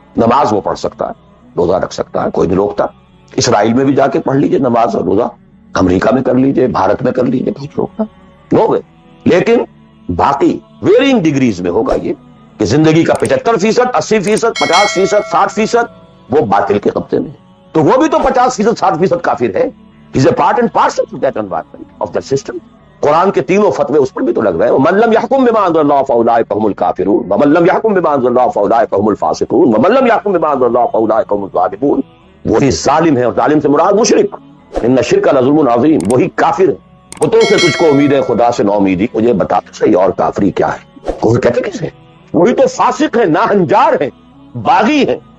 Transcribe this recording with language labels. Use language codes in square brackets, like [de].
[ur] نماز وہ پڑھ سکتا ہے، روزہ رکھ سکتا ہے، کوئی نہیں روکتا. اسرائیل میں بھی جا کے پڑھ لیجئے نماز اور روزہ، امریکہ میں کر لیجئے، بھارت میں کر لیجئے، کچھ روکتا [en] No way. [ur] لیکن باقی [en] varying degrees [ur] میں ہوگا یہ کہ زندگی کا 75%، 80%، 50%، 60% وہ باطل کے قبضے میں ہے. تو وہ بھی تو 50%، 60% کافر ہے. [en] He's a part and parcel of that environment, of that system. [ur] قرآن کے تینوں فتوے اس پر بھی تو لگ رہے ہیں. [ar] وَمَن لَّمْ يَحْكُم بِمَا أَنزَلَ اللَّهُ فَأُولَٰئِكَ هُمُ الْكَافِرُونَ وَمَن لَّمْ يَحْكُم بِمَا أَنزَلَ اللَّهُ فَأُولَٰئِكَ هُمُ الْفَاسِقُونَ وَمَن لَّمْ يَحْكُم بِمَا أَنزَلَ اللَّهُ فَأُولَٰئِكَ هُمُ الظَّالِمُونَ. [ur] وہی ظالم ہے، اور ظالم سے مراد مشرک. [ar] ان الشرک لظلم عظیم، [ur] وہی کافر ہے. بتوں سے تجھ کو امید ہے، خدا سے نو امیدی. مجھے بتا تو صحیح اور کافری کیا ہے؟ کوئی کہتے کسے؟ وہی تو فاسق ہے، ناہنجار ہے، باغی ہے.